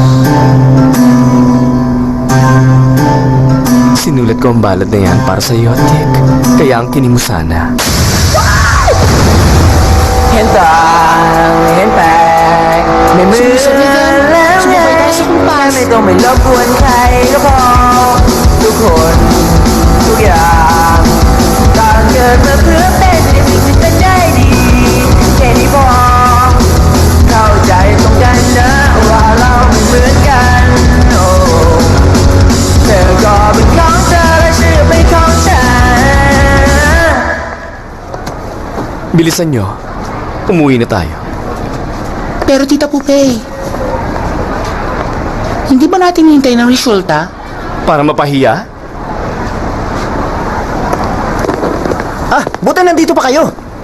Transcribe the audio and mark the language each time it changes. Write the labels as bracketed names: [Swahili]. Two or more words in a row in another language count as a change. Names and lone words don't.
[Filipino] Sinulat ko ang balad na yan para sa iyo, Tik. Kaya ang kinig mo sana. Hentang, hentang. May Sumabay tayo sa kumpas. [Thai] ไม่ต้องไม่รบกวนใครก็พอทุกคนทุกอย่างต่างเกิดมาเพื่อเป็นในสิ่งที่เป็นได้ดีแค่นี้พอเข้าใจตรงกันนะว่าเราไม่เหมือนกันโอ้เธอก็เป็นของเธอและฉันก็เป็นของฉัน [Filipino] Bilisan nyo. Umuwi na tayo. Pero Tita Pupe, hindi ba natin hintay ng resulta? Para mapahiya? Buti nandito pa kayo.